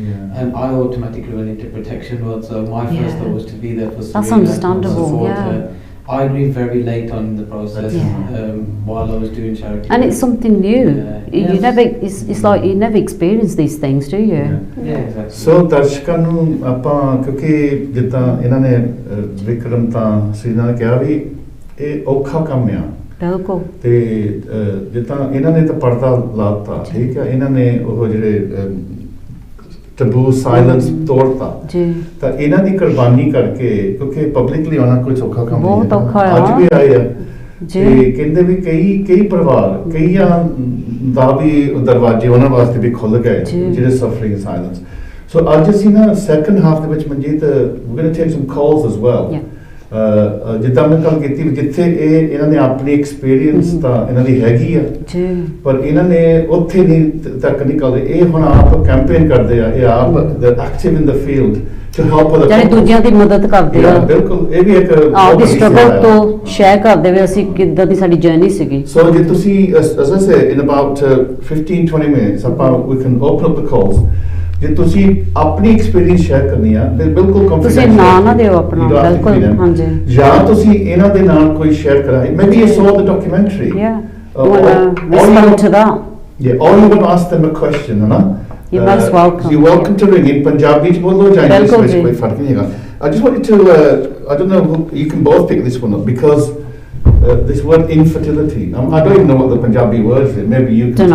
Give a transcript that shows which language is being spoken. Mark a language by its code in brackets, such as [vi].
[en] And I automatically went into protection mode, so my first thought was to be there for Serena. That's understandable. Support her. I grieved very late on in the process while I was doing charity. And it's something new. You never. It's like you never experience these things, do you? Yeah, exactly. [pa] So darshakan ਨੂੰ ਆਪਾਂ ਕਿਉਂਕਿ ਜਿੱਦਾਂ ਇਹਨਾਂ ਨੇ ਵਿਕਰਮ ਤਾਂ ਸੀਨਾ ਨੇ ਕਿਹਾ ਵੀ ਇਹ ਔਖਾ ਕੰਮ ਆ। ਬਿਲਕੁਲ। ਤੇ ਜਿੱਦਾਂ ਇਹਨਾਂ ਨੇ ਤਾਂ ਪਰਦਾ ਲਾਤਾ, ਠੀਕ ਹੈ, ਇਹਨਾਂ ਨੇ ਉਹ ਜਿਹੜੇ ਟਬੂ ਸਾਇਲੈਂਸ ਤੋੜਤਾ ਜੀ ਤਾਂ ਇਹਨਾਂ ਦੀ ਕੁਰਬਾਨੀ ਕਰਕੇ ਕਿਉਂਕਿ ਪਬਲਿਕਲੀ ਆਉਣਾ ਕੋਈ ਸੌਖਾ ਕੰਮ ਬਹੁਤ ਨਹੀਂ ਔਖਾ ਹੈ ਅੱਜ ਵੀ ਆਏ ਆ ਜੀ ਤੇ ਕਹਿੰਦੇ ਵੀ ਕਈ ਪਰਿਵਾਰ ਕਈਆਂ ਦਾ ਵੀ ਦਰਵਾਜ਼ੇ ਉਹਨਾਂ ਵਾਸਤੇ ਵੀ ਖੁੱਲ ਗਏ ਜਿਹੜੇ ਸਫਰਿੰਗ ਸਾਇਲੈਂਸ ਸੋ ਅੱਜ ਅਸੀਂ ਨਾ ਸੈਕੰਡ ਹਾਫ ਦੇ ਵਿੱਚ Manjeet [en] we're going to take some calls as well [pa] ਜਿੱਦਾਂ ਮੈਂ ਗੱਲ ਕੀਤੀ ਜਿੱਥੇ ਇਹਨਾਂ ਨੇ ਆਪਣੀ ਐਕਸਪੀਰੀਅੰਸ ਤਾਂ ਇਹਨਾਂ ਦੀ ਹੈਗੀ ਆ ਪਰ ਇਹਨਾਂ ਨੇ ਉੱਥੇ ਨਹੀਂ ਤੱਕ ਨਹੀਂ ਕਰਦੇ ਇਹ ਹੁਣ ਆਪ ਕੈਂਪੇਨ ਕਰਦੇ ਆ ਇਹ ਆਪ [en] active in the field to help other [pa] ਜਿਹੜੇ ਦੂਜਿਆਂ ਦੀ ਮਦਦ ਕਰਦੇ ਆ ਬਿਲਕੁਲ ਇਹ ਵੀ ਇੱਕ ਆਪਦੀ ਸਟਰਗਲ ਤੋਂ ਸ਼ੇਅਰ ਕਰਦੇ ਵੇ ਅਸੀਂ ਕਿੱਦਾਂ ਦੀ ਸਾਡੀ ਜਰਨੀ ਸੀਗੀ ਸੋ ਜੇ ਤੁਸੀਂ [en] as I say in about 15-20 minutes about we can open up the calls [pa] ਜੇ ਤੁਸੀਂ ਆਪਣੀ ਐਕਸਪੀਰੀਅੰਸ ਸ਼ੇਅਰ ਕਰਨੀ ਆ ਬਿਲਕੁਲ ਤੁਸੀਂ ਨਾ ਦਿਓ ਆਪਣਾ ਬਿਲਕੁਲ ਹਾਂਜੀ ਜਾਂ ਤੁਸੀਂ ਇਹਨਾਂ ਦੇ ਨਾਲ ਕੋਈ ਸ਼ੇਅਰ ਕਰਾਏ [en] maybe you saw the documentary respond to that or you want to ask them a question [hi] है ना [en] you're most welcome you're welcome to ring in Punjabi [pa] ਚ ਬੋਲੋ ਜਾਂ English ਵਿੱਚ ਕੋਈ ਫਰਕ ਨਹੀਂ ਹੈਗਾ [en] I just wanted to I don't know you can both pick this one up because this word infertility I don't even know what the Punjabi word is maybe you can